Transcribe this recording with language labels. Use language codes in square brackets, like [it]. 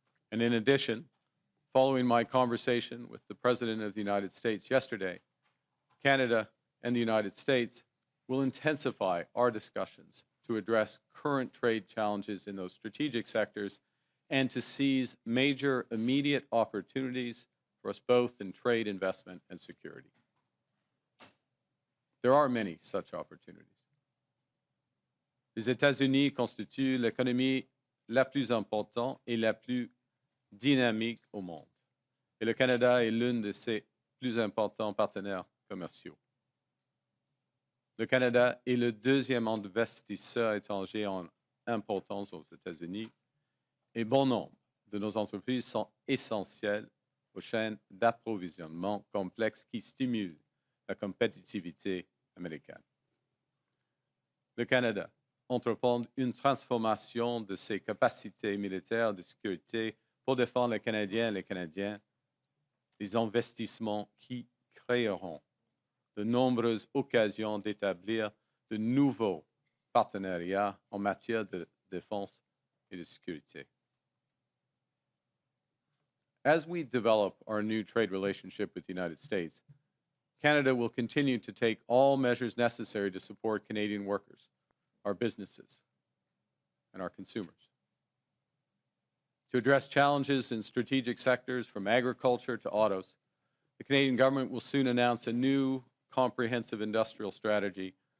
[en] And in addition, following my conversation with the President of the United States yesterday, Canada and the United States will intensify our discussions to address current trade challenges in those strategic sectors and to seize major immediate opportunities for us both in trade, investment, and security. There are many such opportunities. [fr] Les États-Unis constituent l'économie la plus importante et la plus dynamique au monde. Et le Canada est l'un de ses plus importants partenaires commerciaux. Le Canada est le deuxième investisseur étranger en importance aux États-Unis et bon nombre de nos entreprises sont essentielles aux chaînes d'approvisionnement complexes qui stimulent la compétitivité américaine. Le Canada entreprend une transformation de ses capacités militaires de sécurité pour défendre les Canadiens et les Canadiens, des investissements qui créeront de nombreuses occasions d'établir de nouveaux partenariats en matière de défense et de sécurité. [en] As we develop our new trade relationship with the United States, Canada will continue to take all measures necessary to support Canadian workers, our businesses, and our consumers. To address challenges in strategic sectors from agriculture to autos, the Canadian government will soon announce a new comprehensive industrial strategy